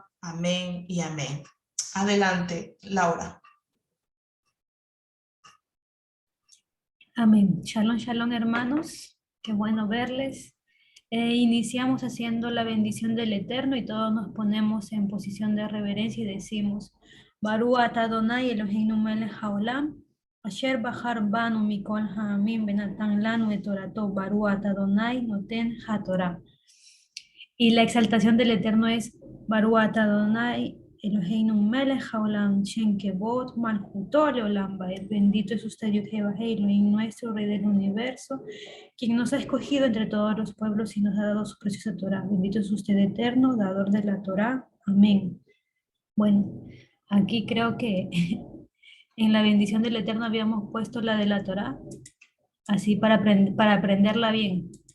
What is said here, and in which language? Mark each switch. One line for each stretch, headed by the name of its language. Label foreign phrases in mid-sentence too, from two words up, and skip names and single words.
Spanish: Amén y amén. Adelante, Laura. Amén.
Hebrew: שלום, שלום,
Spanish: hermanos. Qué bueno verles. Iniciamos haciendo la bendición del Eterno y todos nos ponemos en posición de reverencia y decimos:
Hebrew: ברוך אתה אדוני אלוהינו מלך העולם, אשר בחר בנו מכל העמים ונתן לנו את תורתו, ברוך אתה אדוני נותן התורה.
Spanish: Y la exaltación del Eterno es
Hebrew: ברוך אתה אדוני אלוהינו מלך העולם, שם כבוד מלכותו לעולם ועד.
Spanish: Bendito es usted, Jehová Elohim, nuestro Rey del universo, quien nos ha escogido entre todos los pueblos y nos ha dado su preciosa Torah. Bendito es usted, Eterno, dador de la Torah. Amén. Bueno, aquí creo que en la bendición del Eterno habíamos puesto la de la Torah, así para aprenderla bien.